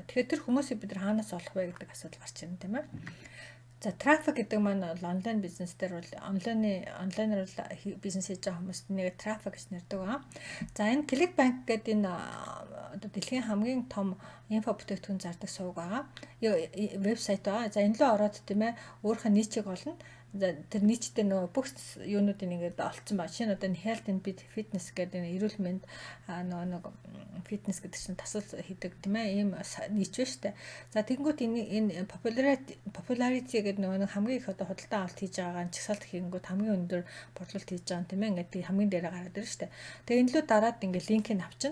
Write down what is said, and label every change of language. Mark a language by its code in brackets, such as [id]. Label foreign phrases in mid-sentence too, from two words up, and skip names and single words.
[mn] Тэгэхээр тэр хүмүүсийг бид нар хаанаас олох вэ гэдэг асуудал гарч ирнэ тийм ээ. За трафик гэдэг маань онлайн бизнес дээр бол онлайнаар бизнес хийж байгаа хүмүүст нэг трафик гэж нэрдэг аа. За энэ Clickbank гэдэг энэ одоо дэлхийн хамгийн том инфо бүтээгдэхүүн зардаг сувг байгаа. Вебсайт байгаа. За энэ лөө ороод тийм ээ өөрийнхөө ничийг олно. За тэр ничтэй нөгөө бүх юунуудыг ингээд олцсон ба. Шинэ одоо энэ [en] health and fitness [mn] гэдэг энэ эрүүл мэнд нөгөө фитнес гэдэг чинь тасал хийдэг тийм ээ ийм нич ба штэ. За тэгэнгүүт энэ popularity гэдэг нөгөө хамгийн их одоо худалдаа авалт хийж байгаа чагсаалт хийнгүүт хамгийн өндөр борлуулалт хийж байгаа тийм ээ ингээд хамгийн дээрээ гараад ирнэ штэ. Тэгээ энэ лөө дараад ингээд линкийг авчин.